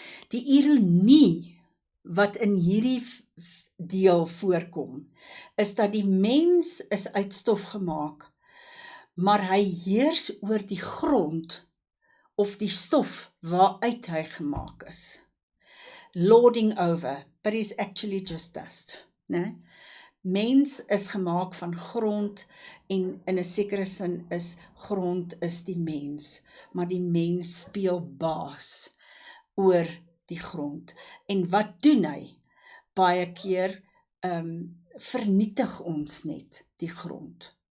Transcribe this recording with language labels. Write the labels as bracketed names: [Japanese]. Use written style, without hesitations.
[Afrikaans] Die ironie wat in hierdie deel voorkom, is dat die mens is uit stof gemaak, maar hy heers oor die grond of die stof waaruit hy gemaak is. [English] Lording over, but is actually just dust. [Afrikaans] Nee? Mens is gemaak van grond en in 'n sekere sin is grond is die mens, maar die mens speel baas oor die grond. En wat doen hy? Baie keer vernietig ons net die grond.